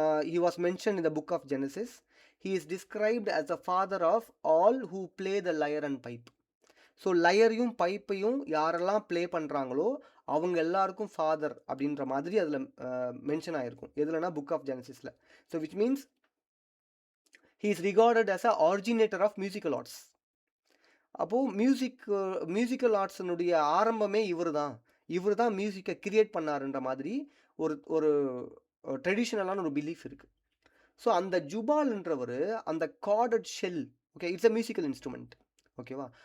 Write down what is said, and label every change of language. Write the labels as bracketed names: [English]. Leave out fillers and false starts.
[English] he was mentioned in the book of Genesis. He is described as the father of all who play the lyre and pipe. [Tamil] So லயரையும் பைப்பையும் யாரெல்லாம் play பண்ணுறாங்களோ அவங்க எல்லாருக்கும் father அப்படின்ற மாதிரி அதில் mention ஆகிருக்கும். எதுலனா book of ஜெனசிஸில். So which means [English] he is regarded as a originator of musical arts. [Tamil] அப்போது musical ஆர்ட்ஸினுடைய ஆரம்பமே இவர் தான் மியூசிக்கை கிரியேட் பண்ணாருன்ற மாதிரி ஒரு ட்ரெடிஷ்னலான ஒரு பிலீஃப் இருக்குது. ஸோ அந்த ஜுபால்ன்றவர் அந்த guarded shell, okay, [English] it's a musical instrument, [Tamil] ஓகேவா?